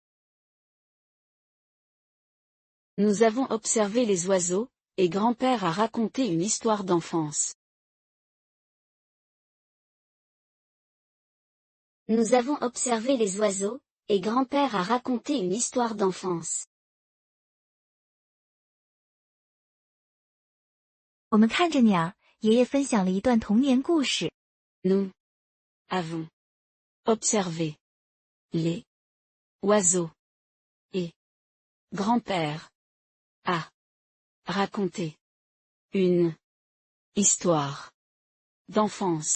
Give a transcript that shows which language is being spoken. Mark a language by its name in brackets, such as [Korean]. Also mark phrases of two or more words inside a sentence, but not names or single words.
[French] Nous avons observé les oiseaux, et grand-père a raconté une histoire d'enfance. Nous avons observé les oiseaux, et grand-père a raconté une histoire d'enfance. [Chinese] 我们看着鸟，爷爷分享了一段童年故事。 [French] Nous avons observé les oiseaux, et grand-père a raconté une histoire d'enfance.